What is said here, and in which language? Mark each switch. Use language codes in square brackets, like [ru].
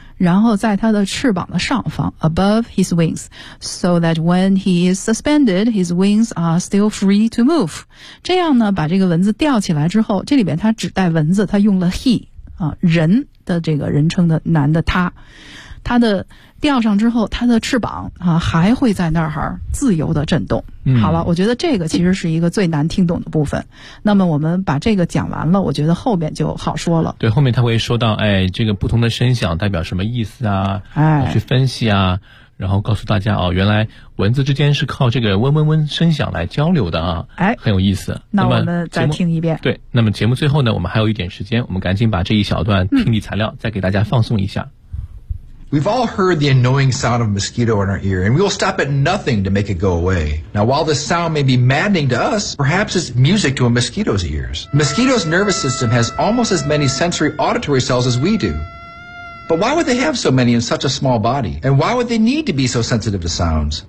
[zh] 然后在他的翅膀的上方 [en] above his wings, so that when he is suspended, his wings are still free to move. [zh] 这样呢把这个蚊子吊起来之后，这里边他指代蚊子，他用了 he,、人的这个人称的男的他。他的吊上之后，他的翅膀啊还会在那儿自由的震动、嗯。好了，我觉得这个其实是一个最难听懂的部分。那么我们把这个讲完了，我觉得后面就好说了。对，后面他会说到，哎，这个不同的声响代表什么意思啊？哎，去分析啊，然后告诉大家哦，原来蚊子之间是靠这个嗡嗡嗡声响来交流的啊。哎，很有意思。那我们再听一遍。对，那么节目最后呢，我们还有一点时间，我们赶紧把这一小段听力材料再给大家放送一下。嗯， [en] We've all heard the annoying sound of a mosquito in our ear, and we'll stop at nothing to make it go away. Now, while this sound may be maddening to us, perhaps it's music to a mosquito's ears. A mosquito's nervous system has almost as many sensory auditory cells as we do. But why would they have so many in such a small body? And why would they need to be so sensitive to sounds?